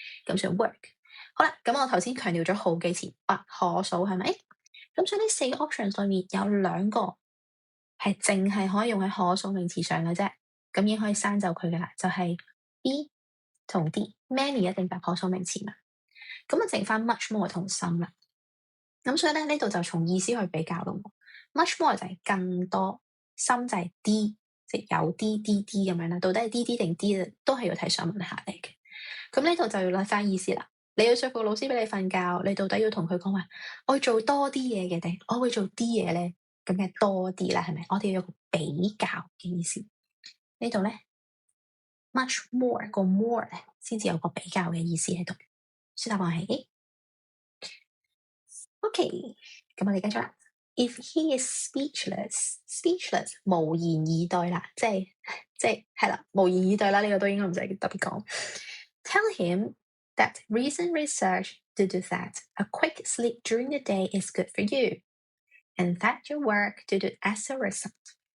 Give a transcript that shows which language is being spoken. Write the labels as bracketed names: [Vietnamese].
[Cantonese] 咁所以 work。好啦，咁我頭先強調咗好幾次不可數係咪？咁所以呢4個 options 裏面有2個係淨係可以用喺可數名詞上嘅啫，咁已經可以刪走佢嘅啦，就係 B 同 D。Many 一定係可數名詞嘛。咁啊，剩翻 much more 同 some 啦。咁所以咧，呢度就從意思去比較咯。 much more 就係更多，some 就係啲，即係有啲咁樣啦。到底係啲定啲都係要睇上文下理嘅。咁呢度就要攞翻意思啦。你要說服老師俾你瞓覺，你到底要同佢講話，我會做多啲嘢嘅定我會做啲嘢咧？咁嘅多啲啦，係咪？我哋要有個比較嘅意思。呢度咧 much more 個 more 咧，先至有個比較嘅意思喺度。所以答案係 A。OK， 咁我哋繼續啦。 [English] If he is speechless [Cantonese] 無言以對啦，即係啦，無言以對啦，呢個都應該唔使特別講。 [English] Tell him that recent research that a quick sleep during the day is good for you, and that your work as a result。